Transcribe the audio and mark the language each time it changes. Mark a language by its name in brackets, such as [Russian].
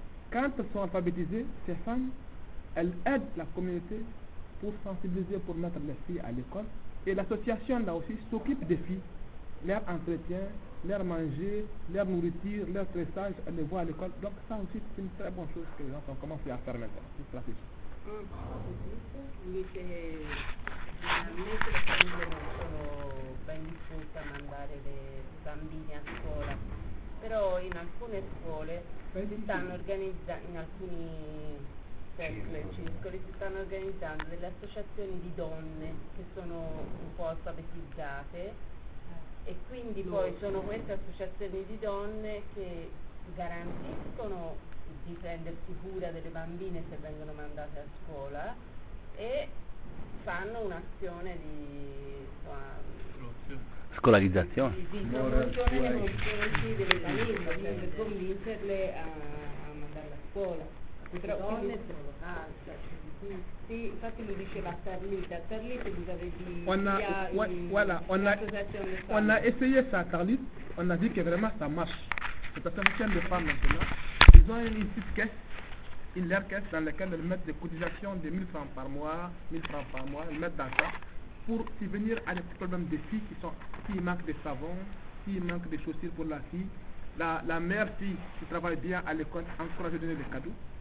[French] quand elles sont alphabétisées, ces femmes, elles aident la communauté pour sensibiliser, pour mettre les filles à l'école. Et l'association là aussi s'occupe des filles, leur entretien, leur manger, leur nourriture, leur tressage, elles les voient à l'école. Donc ça aussi c'est une très bonne chose que les enfants commencent à faire maintenant, une stratégie. [Italian] Lui che generalmente le famiglie non sono ben disposte a mandare le bambini a scuola, però in alcune scuole si stanno organizzando, in alcuni circoli si stanno organizzando delle associazioni di donne che sono un po' alfabetizzate e quindi poi sono queste associazioni di donne che garantiscono di prendersi cura delle bambine se vengono mandate a scuola e fanno un'azione di Scolarizzazione. di promozione nei confronti delle famiglie, per convincerle a mandare a scuola. Però donne sono sì, infatti lui diceva a Carlita, [French] vous avez dit on a essayé ça à Carlite, on a dit que vraiment ça marche. Cette association de femmes maintenant, ils ont une petite caisse, leur caisse dans laquelle elles mettent des cotisations de 1000 francs par mois, 1000 francs par mois, elles mettent dans ça pour subvenir à des problèmes des filles s'il manque de savon, s'il manque de chaussures pour la fille, la mère fille qui travaille bien à l'école, encourage à donner des cadeaux.